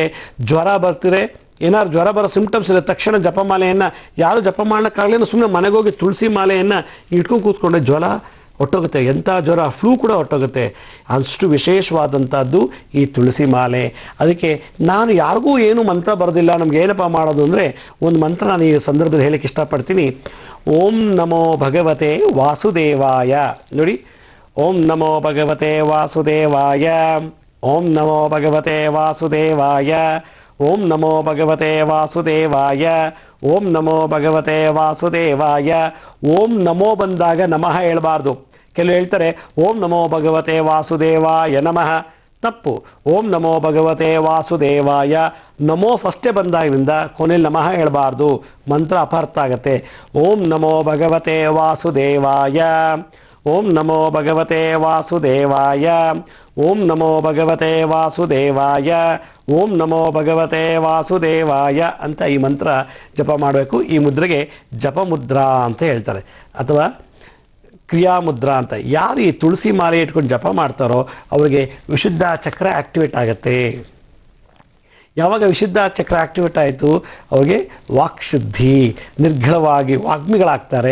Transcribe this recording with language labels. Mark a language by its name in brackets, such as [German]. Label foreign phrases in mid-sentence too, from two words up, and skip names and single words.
[Kannada] ಜ್ವರ ಬರ್ತಿದ್ರೆ, ಏನಾದ್ರು ಜ್ವರ ಬರೋ ಸಿಂಪ್ಟಮ್ಸ್ ಇದೆ ತಕ್ಷಣ ಜಪಮಾಲೆಯನ್ನು ಯಾರು ಜಪ ಮಾಡೋಕ್ಕಾಗಲಿ ಸುಮ್ಮನೆ ಮನೆಗೋಗಿ ತುಳಸಿ ಮಾಲೆಯನ್ನು ಇಟ್ಕೊಂಡು ಕೂತ್ಕೊಂಡ್ರೆ ಜ್ವರ ಹೊಟ್ಟೋಗುತ್ತೆ. ಎಂಥ ಜ್ವರ, ಫ್ಲೂ ಕೂಡ ಹೊಟ್ಟೋಗುತ್ತೆ. ಅಷ್ಟು ವಿಶೇಷವಾದಂಥದ್ದು ಈ ತುಳಸಿ ಮಾಲೆ. ಅದಕ್ಕೆ ನಾನು ಯಾರಿಗೂ ಏನು ಮಂತ್ರ ಬರೋದಿಲ್ಲ, ನಮ್ಗೆ ಏನಪ್ಪ ಮಾಡೋದು ಅಂದರೆ ಒಂದು ಮಂತ್ರ ನಾನು ಈ ಸಂದರ್ಭದಲ್ಲಿ ಹೇಳಕ್ಕೆ ಇಷ್ಟಪಡ್ತೀನಿ. [Sanskrit] ಓಂ ನಮೋ ಭಗವತೆ ವಾಸುದೇವಾಯ. ನೋಡಿ, ಓಂ ನಮೋ ಭಗವತೆ ವಾಸುದೇವಾಯ, ಓಂ ನಮೋ ಭಗವತೆ ವಾಸುದೇವಾಯ, ಓಂ ನಮೋ ಭಗವತೆ ವಾಸುದೇವಾಯ, ಓಂ ನಮೋ ಭಗವತೆ ವಾಸುದೇವಾಯ. ಓಂ ನಮೋ [Kannada] ಬಂದಾಗ ನಮಃ ಹೇಳಬಾರ್ದು. ಕೆಲವು ಹೇಳ್ತಾರೆ [Sanskrit] ಓಂ ನಮೋ ಭಗವತೆ ವಾಸುದೇವಾಯ ನಮಃ. [Kannada] ತಪ್ಪು. [Sanskrit] ಓಂ ನಮೋ ಭಗವತೆ ವಾಸುದೇವಾಯ. [Kannada] ನಮೋ ಫಸ್ಟೇ ಬಂದಾಗಿನಿಂದ ಕೊನೆಯಲ್ಲಿ ನಮಃ ಹೇಳಬಾರ್ದು, ಮಂತ್ರ ಅಪಾರ್ಥ ಆಗುತ್ತೆ. [Sanskrit] ಓಂ ನಮೋ ಭಗವತೆ ವಾಸುದೇವಾಯ, ಓಂ ನಮೋ ಭಗವತೆ ವಾಸುದೇವಾಯ, ಓಂ ನಮೋ ಭಗವತೆ ವಾಸುದೇವಾಯ, ಓಂ ನಮೋ ಭಗವತೆ ವಾಸುದೇವಾಯ [Kannada] ಅಂತ ಈ ಮಂತ್ರ ಜಪ ಮಾಡಬೇಕು. ಈ ಮುದ್ರೆಗೆ ಜಪಮುದ್ರಾ ಅಂತ ಹೇಳ್ತಾರೆ, ಅಥವಾ ಕ್ರಿಯಾಮುದ್ರಾ ಅಂತ. ಯಾರು ಈ ತುಳಸಿ ಮಾಲೆ ಇಟ್ಕೊಂಡು ಜಪ ಮಾಡ್ತಾರೋ ಅವರಿಗೆ ವಿಶುದ್ಧ ಚಕ್ರ ಆ್ಯಕ್ಟಿವೇಟ್ ಆಗುತ್ತೆ. ಯಾವಾಗ ವಿಶುದ್ಧ ಚಕ್ರ ಆ್ಯಕ್ಟಿವೇಟ್ ಆಯಿತು ಅವ್ರಿಗೆ ವಾಕ್ಶುದ್ಧಿ, ನಿರ್ಘಳವಾಗಿ ವಾಗ್ಮಿಗಳಾಗ್ತಾರೆ.